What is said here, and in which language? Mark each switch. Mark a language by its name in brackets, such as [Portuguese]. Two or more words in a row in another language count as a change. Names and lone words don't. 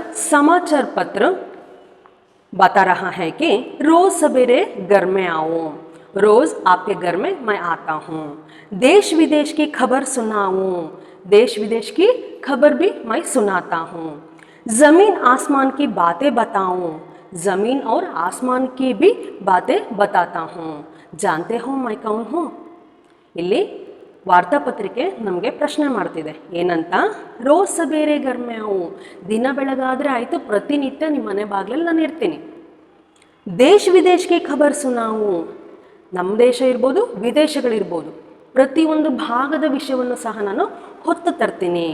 [Hindi] समाचार पत्र बता रहा है कि रोज सवेरे घर में आऊं, रोज आपके घर में मैं आता हूँ। देश विदेश की खबर सुनाऊं, देश विदेश की खबर भी मैं सुनाता हूँ। जमीन आसमान की बातें बताऊं, जमीन और आसमान की भी बातें बताता हूँ। जानते हो मैं कौन हूँ? [Kannada] ಇಲ್ಲಿ ವಾರ್ತಾಪತ್ರಿಕೆ ನಮಗೆ ಪ್ರಶ್ನೆ ಮಾಡ್ತಿದೆ, ಏನಂತ? [Hindi] रोज सवेरे घर में आऊं, [Kannada] ದಿನ ಬೆಳಗಾದರೆ ಆಯಿತು, ಪ್ರತಿನಿತ್ಯ ನಿಮ್ಮ ಮನೆ ಬಾಗಿಲಲ್ಲಿ ನಾನು ಇರ್ತೀನಿ. ದೇಶ ವಿದೇಶಕ್ಕೆ [Hindi] खबर सुनाऊं, [Kannada] ನಮ್ಮ ದೇಶ ಇರ್ಬೋದು, ವಿದೇಶಗಳಿರ್ಬೋದು, ಪ್ರತಿಯೊಂದು ಭಾಗದ ವಿಷಯವನ್ನು ಸಹ ನಾನು ಹೊತ್ತು ತರ್ತೀನಿ.